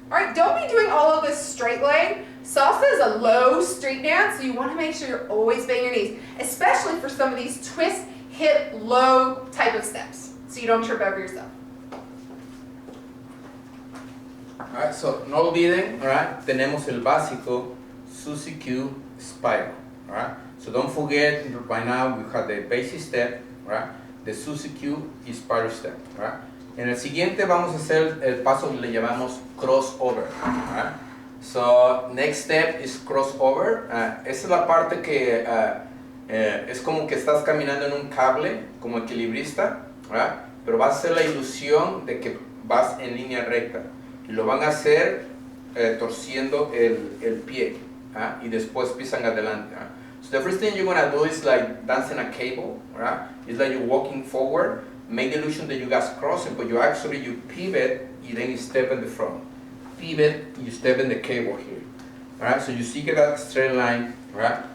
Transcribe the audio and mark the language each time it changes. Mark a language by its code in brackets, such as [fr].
[en] All right, don't be doing all of this straight leg. Salsa is a low street dance, so you want to make sure you're always bending your knees, especially for some of these twist, hip, low type of steps, so you don't trip over yourself. Alright, so [es] no olviden, alright, tenemos el básico, Susie Q, spiral, alright. [en] So don't forget, by now we have the basic step, alright, the Susie Q y spiral step, alright. [es] En el siguiente vamos a hacer el paso que le llamamos crossover, alright. [en] So next step is crossover. [es] Esa es la parte que es como que estás caminando en un cable, como equilibrista, alright, pero vas a hacer la ilusión de que vas en línea recta. Y lo van a hacer torciendo el pie, y después pisan adelante. [en] So the first thing you're going to do is like dancing a cable, right? It's like you're walking forward, make the illusion that you guys crossing, but you pivot, and then you step in the front. Pivot, you step in the cable here. Alright, so you see that straight line, right?